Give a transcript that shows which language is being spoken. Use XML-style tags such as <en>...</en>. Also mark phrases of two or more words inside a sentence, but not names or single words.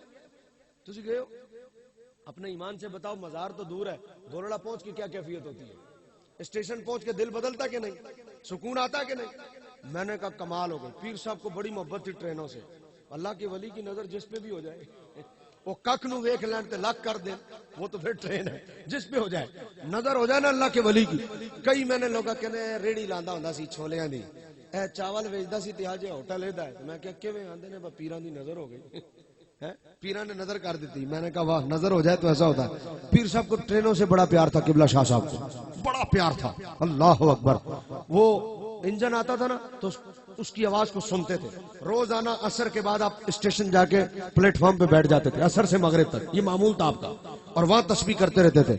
<pa>تسی گئے ہو؟</pa> <ur>اپنے ایمان سے بتاؤ, مزار تو دور ہے, گولڑا پہنچ کے کیا کیفیت ہوتی ہے, اسٹیشن پہنچ کے دل بدلتا کہ نہیں, سکون آتا کہ نہیں. میں نے کہا کمال ہو گئی. پیر صاحب کو بڑی محبت تھی ٹرینوں سے, اللہ کے ولی کی نظر جس پہ بھی ہو جائے,</ur> <pa>وہ کک نو ویکھ لین تے لک کر دیں,</pa> <ur>وہ تو پھر ٹرین ہے, جس پہ ہو جائے نظر ہو جائے نا اللہ کے ولی کی.</ur> <pa>کئی میں نے لوگا کہنے ریڑی لاندا ہوندا سی چھولیاں دی, اے چاول ویچدا سی تے اج ہوٹل ایدا ہے. میں کہا کیویں آندے نے, پیراں دی نظر ہو گئی, پیراں نے نظر کر دیتی.</pa> <ur>میں نے کہا واہ, نظر ہو جائے تو ایسا ہوتا ہے. پیر صاحب کو ٹرینوں سے بڑا پیار تھا, قبلہ شاہ صاحب کو بڑا پیار تھا.</ur> <ar>اللہ اکبر.</ar> <ur>وہ انجن آتا تھا نا تو اس کی آواز کو سنتے تھے. روزانہ عصر کے بعد آپ اسٹیشن جا کے پلیٹ فارم پہ بیٹھ جاتے تھے, عصر سے مغرب تک, یہ معمول تھا آپ کا, اور وہاں تسبیح کرتے رہتے تھے.</ur>